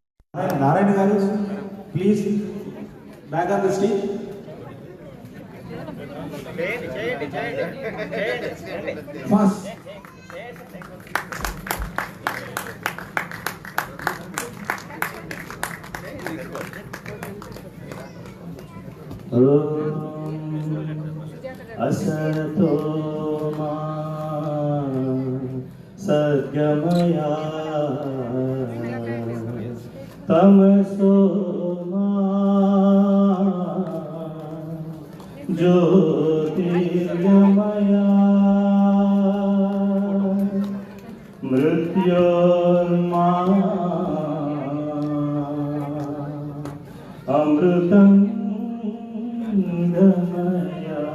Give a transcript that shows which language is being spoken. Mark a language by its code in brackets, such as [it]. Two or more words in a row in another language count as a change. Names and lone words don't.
[en] నారాయణ గారు, please back on the stage. ఫాస్ట్. [sa] असतो मा सद्गमया तमसो मा ज्योतिर्गमया मृत्योर्मा अमृतं गमया.